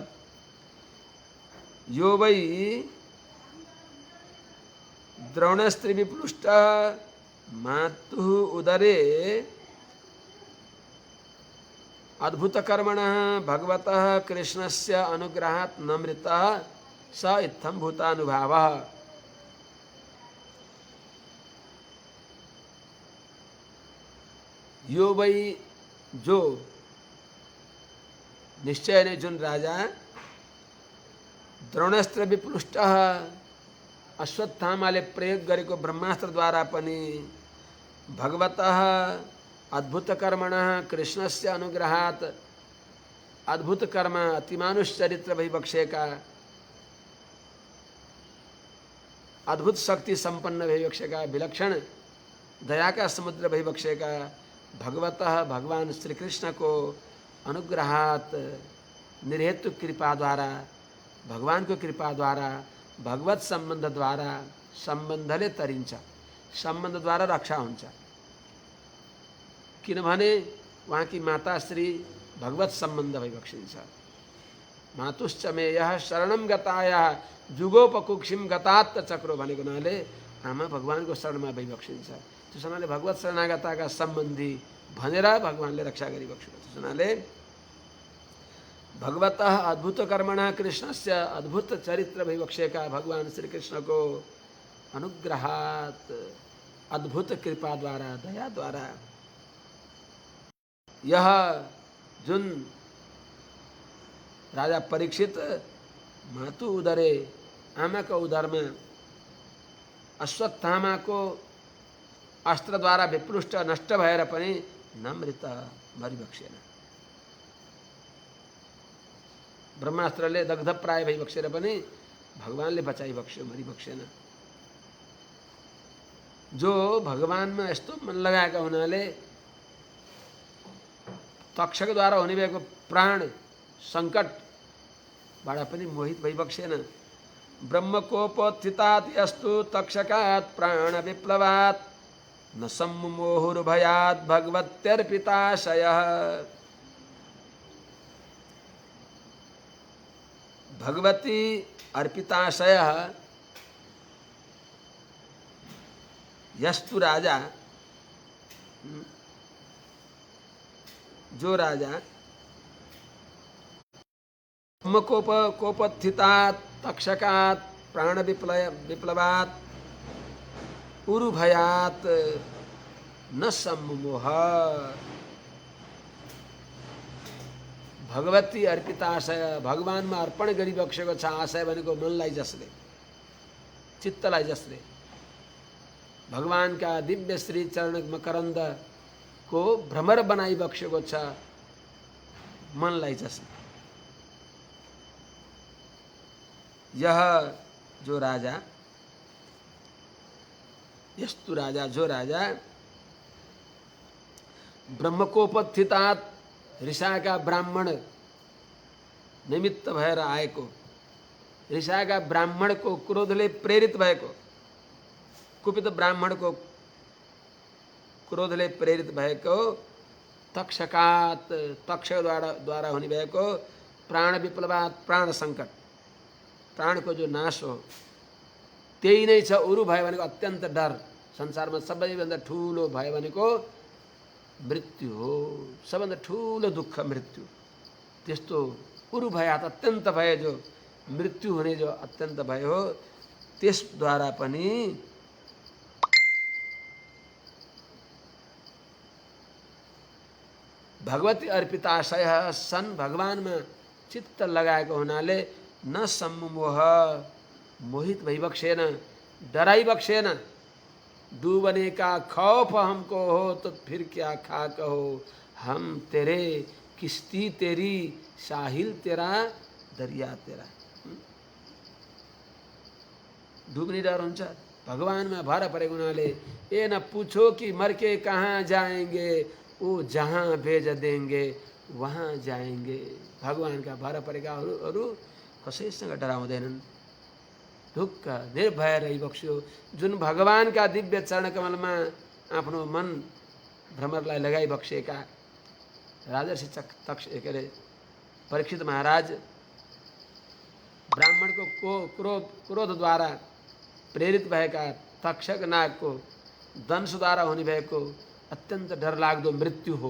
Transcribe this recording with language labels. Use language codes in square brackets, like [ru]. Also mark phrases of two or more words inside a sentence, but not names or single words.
[sa] यो वै द्रोणस्त्री विप्लुष्टः मातुः उदरे अद्भुतकर्मणः भगवतः कृष्णस्य अनुग्रहात् न मृतः स इत्थं भूतानुभावः। यो वै [ne] जो निश्चय ने जुन राजा [sa] द्रोणास्त्र विप्लुष्टः [ne] अश्वत्थामाले प्रयोग गरेको ब्रह्मास्त्रद्वारा पनि [sa] भगवतः अद्भुतकर्मणः कृष्णस्य अनुग्रहात् [ne] अद्भुत कर्म अतिमानुष चरित्र भइबक्सेका अद्भुत शक्ति संपन्न भइबक्सेका विलक्षण दया का समुद्र भइबक्सेका भगवतः भगवान श्री कृष्ण को अनुग्रहात निर्हेतु कृपा द्वारा भगवान को कृपा द्वारा भगवत संबंध द्वारा संबंधले तरिन्छ संबंध द्वारा रक्षा हुन्छ। किनभने वहाँ की माता श्री भगवत संबंध भइबक्सिन्छ। [sa] मातुश्च मे यः शरणं गतायाः जुगोपकुक्षिम गतात् चक्रो [ne] भनेको हुनाले आमा भगवानको शरणमा भइबक्सिन्छ। त्यस हुनाले भगवत शरणागताका सम्बन्धी भनेर भगवानले रक्षा गरिबक्सिन्छ। त्यस हुनाले [sa] भगवतः अद्भुत कर्मणा कृष्णस्य [ne] अद्भुत चरित्र भइबक्सेका भगवान श्री कृष्ण को अनुग्रहात् अद्भुत कृपा द्वारा दया द्वारा यह जुन राजा परीक्षित [sa] मातु उदरे [hi] आमा का उदर में [ne] अश्वत्थामा को अस्त्र द्वारा विप्लुष्ट नष्ट भएर पनि नमृत मरिबक्सेन। ब्रह्मास्त्रले दग्ध प्राय भइबक्सेर पनि भगवानले बचाइबक्स्यो मरिबक्सेन। जो भगवानमा यस्तो मन लगाएका हुनाले तक्षकद्वारा हुने भएको प्राण सङ्कटबाट पनि मोहित भइबक्सेन। [sa] ब्रह्मकोपोत्थितात् यस्तु तक्षकात् प्राण विप्लवात् न सम्मोहुर्भयात् भगवत्यर्पिताशयः। भगवती अर्पिताशयः यस्तु राजा जो राजा ब्रह्मकोपोत्थितात् तक्षकात् प्राण विप्लवात् उरुभयात् न सम्मोह। भगवती अर्पिताशय [ne] भगवानमा अर्पण गरिबक्सेको छ आशय भनेको मनलाई जसले चित्तलाई जसले भगवानका दिव्य श्री चरण मकरन्द को भ्रमर बनाइबक्सेको छ मनलाई जसले यह जो राजा [sa] यस्तु राजा [ne] जो राजा ब्रह्मकोपोत्थितात् ऋषाका ब्राह्मण निमित्त भएर आएको ऋषाका ब्राह्मण को क्रोधले प्रेरित भएको कुपित ब्राह्मण को क्रोधले प्रेरित भएको तक्षकात् तक्ष द्वारा हुने भएको [sa] प्राण विप्लवात् [ne] प्राण संकट प्राण को जो नाश हो त्यही नै छ। उरु भयो भनेको अत्यन्त डर संसारमा सबैभन्दा ठुलो भयो भनेको मृत्यु हो सबभन्दा ठुलो दुःख मृत्यु। त्यस्तो [sa] उरु भयात् [ne] अत्यन्त भय जो मृत्यु हुने जो अत्यन्त भय हो त्यसद्वारा पनि [sa] भगवती अर्पिताशय [ne] सन भगवानमा चित्त लगाएको हुनाले [sa] न सम्मोह [ne] मोहित भइबक्सेन डराइबक्सेन। [hi] डूबने का खौफ हमको हो तो फिर क्या खाक हो हम तेरे किश्ती तेरी साहिल तेरा दरिया तेरा। [ne] डुब्ने डर हुन्छ भगवानमा भर परेको हुनाले ए [hi] न पूछो कि मर के कहाँ जाएंगे वो जहाँ भेज देंगे वहाँ जाएंगे भगवान का भर परेगा [ne] अरू कसैसँग डराउँदैनन्। ढुक्क निर्भय रही बक्स्यो। जुन भगवानका दिव्य चरण कमलमा आफ्नो मन भ्रमरलाई लगाइबक्सेका राजर्षि के अरे परीक्षित महाराज ब्राह्मणको क्रोधद्वारा प्रेरित भएका तक्षक नागको दंशद्वारा हुने भएको अत्यन्त डरलाग्दो मृत्यु हो।